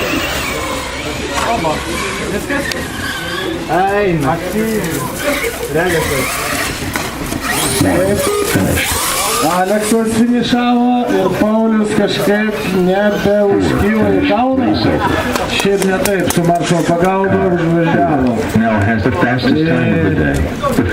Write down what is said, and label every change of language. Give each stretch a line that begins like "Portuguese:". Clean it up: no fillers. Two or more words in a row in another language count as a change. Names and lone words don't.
Lithuanian: Eina. Aleksas finišavo ir Paulius kažkaip nebeužkyla į kalną. Šiaip ne taip, su maršo pagalba užvažiavo.
English: Now has the fastest time of the day.